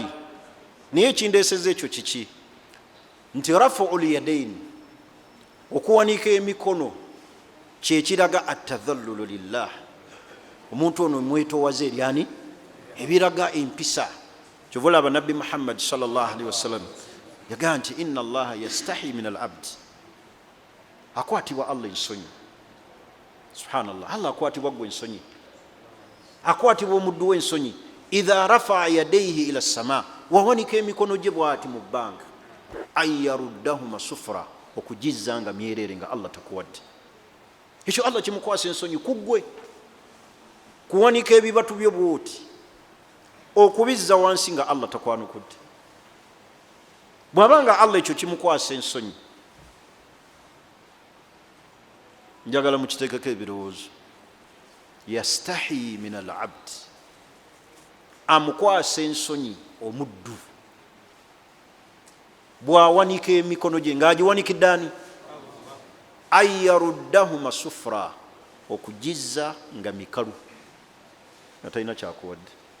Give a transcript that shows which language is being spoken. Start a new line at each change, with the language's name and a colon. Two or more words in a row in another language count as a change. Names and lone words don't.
Ganda: Naye ekindeeseza ekyo kiki? Nti
Arabic: رفع اليدين,
Ganda: okuwanika emikono kyekiraga
Arabic: التذلل لله.
Ganda: Omuntu ono mwetowaze eryani ebiraga empisa. Kyova olaba Nabbi Muhammad
Arabic: صلى الله عليه وسلم
Ganda: yagaa nti
Arabic: إن الله يستحي من العبد,
Ganda: akwatibwa Allah ensonyi. Subhanallah, Allah akwatibwa gwe ensonyi, akwatibwa omuddu we ensonyi.
Arabic: إذا رفع يديه إلى السماء,
Ganda: wawanika emikono gye bw'ati mu bbanga,
Arabic: أن يردهما صفرا,
Ganda: okugizza nga myerere nga Allah takuwadde. Ekyo Allah kimukwasa ensonyi kuggwe. Kuwanika ebibatu byo bw'oti, okubizza wansi nga Allah takwanukudde. Bw'abanga Allah ekyo kimukwasa ensonyi, njagala mukiteekeko ebirowoozo.
Arabic: يستحي من العبد,
Ganda: amukwasa ensonyi omuddu bw'awanika emikono gye ng'agiwanikidde ani?
Arabic: أن يردهما صفرا,
Ganda: okugizza nga mikalu nga talina kyakuwadde.